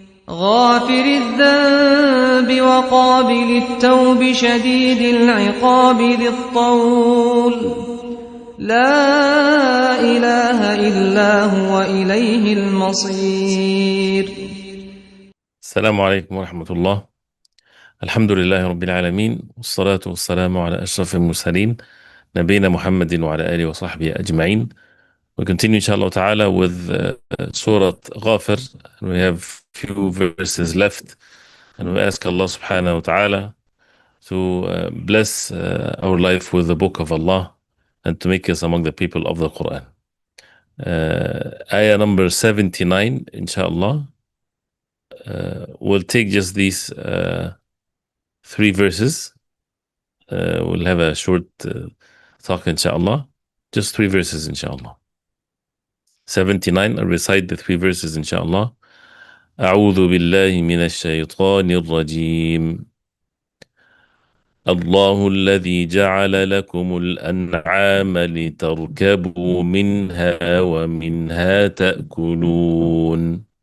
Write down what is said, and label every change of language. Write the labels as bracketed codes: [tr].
[ar] غافر الذنب وقابل التوب شديد العقاب ذي الطول لا إله إلا هو إليه المصير. السلام عليكم ورحمة الله. الحمد لله رب العالمين، والصلاة والسلام على أشرف المرسلين نبينا محمد وعلى آله وصحبه أجمعين. [en] We continue inshallah ta'ala with Surah Ghafir, and we have few verses left, and we ask Allah subhanahu wa ta'ala to bless our life with the book of Allah and to make us among the people of the Quran. Ayah number 79 inshallah. We'll take just these three verses. We'll have a short talk, inshallah. Just three verses, inshallah. 79, I'll recite the three verses, inshallah. [ar] أعوذ بالله من الشيطان الرجيم. الله الذي جعل لكم الأنعام لتركبوا منها ومنها تأكلون